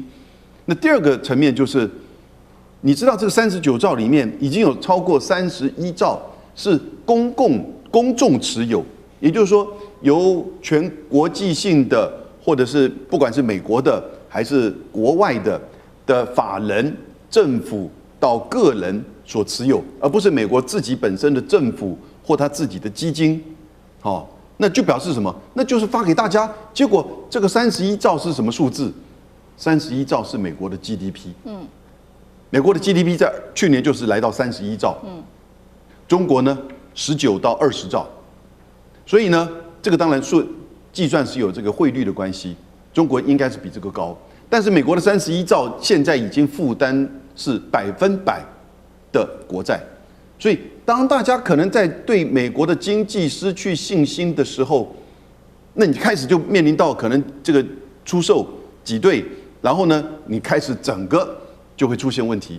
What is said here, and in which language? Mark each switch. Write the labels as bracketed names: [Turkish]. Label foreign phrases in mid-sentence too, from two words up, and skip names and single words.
[Chinese] 那第二個層面就是，你知道這個39兆裡面已經有超過31兆是公眾持有，也就是說由全國際性的或者是不管是美國的還是國外的法人、政府到個人所持有，而不是美國自己本身的政府或他自己的基金。那就表示什麼？那就是發給大家。結果這個31兆是什麼數字？31兆是美國的 GDP。美國的 GDP 在去年就是來到31兆。中國呢19到20兆。所以呢，這個當然計算是有這個匯率的關係，中國應該是比這個高。但是美國的31兆現在已經負擔是100%的國債，所以當大家可能在對美國的經濟失去信心的時候，那你開始就面臨到可能這個出售擠兌，然後呢，你開始整個就會出現問題。